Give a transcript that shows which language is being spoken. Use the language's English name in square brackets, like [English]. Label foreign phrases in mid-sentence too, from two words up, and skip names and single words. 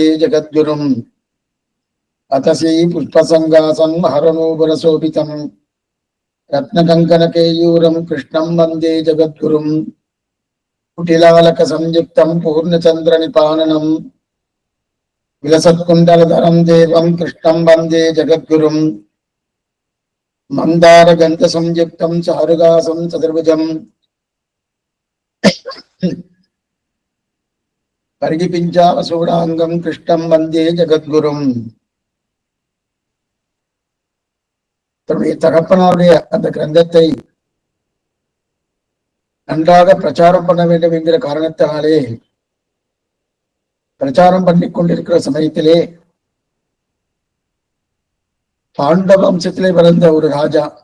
[Sanskrit] जगद्गुरुम् अतसी पुष्पसङ्गासं हरनूपुरशोभितं रत्नकङ्कणकेयूरं कृष्णं वन्दे जगद्गुरुम् कुटिलालकसंयुक्तं पूर्णचन्द्रनिपाननं विलसत्कुण्डलधरं देवं कृष्णं वन्दे जगद्गुरुम् मन्दारगन्धसंयुक्तं चारुहासं चतुर्भुजं परिगिपिञ्चावसूडाङ्गं कृष्णं वन्दे जगद्गुरुम्. [Tamil] தன்னுடைய தகப்பனாருடைய அந்த கிரந்தத்தை நன்றாக பிரச்சாரம் பண்ண வேண்டும் என்கிற காரணத்தினாலே பிரச்சாரம் பண்ணிக் கொண்டிருக்கிற சமயத்திலே பாண்டவ வம்சத்திலே பிறந்த ஒரு ராஜா,